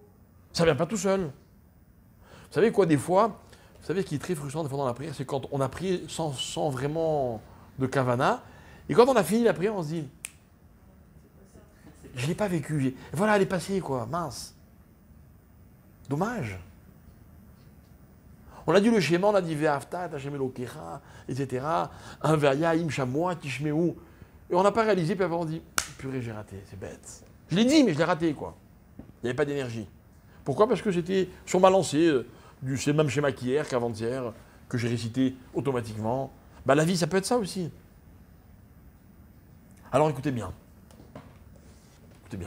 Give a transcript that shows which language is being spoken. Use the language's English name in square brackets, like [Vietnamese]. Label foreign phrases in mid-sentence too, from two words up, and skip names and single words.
[French] Ça ne vient pas tout seul. Vous savez quoi, des fois, vous savez ce qui est très frustrant des fois dans la prière, c'est quand on a prié sans vraiment de kavana, et quand on a fini la prière, on se dit, je ne l'ai pas vécu. Voilà, elle est passée, quoi. Mince. Dommage. On a dit le schéma, on a dit [Hebrew] ואהבת השם אלוקיך, [French] etc. [Hebrew] Un והיה אם שמוע תשמעו. [French] Et on n'a pas réalisé, puis après on dit, purée, j'ai raté, c'est bête. Je l'ai dit, mais je l'ai raté, quoi. Il n'y avait pas d'énergie. Pourquoi? Parce que j'étais sur ma lancée, c'est le même schéma qu'hier, qu'avant-hier, que j'ai récité automatiquement. Bah, la vie, ça peut être ça aussi. Alors écoutez bien. Écoutez bien.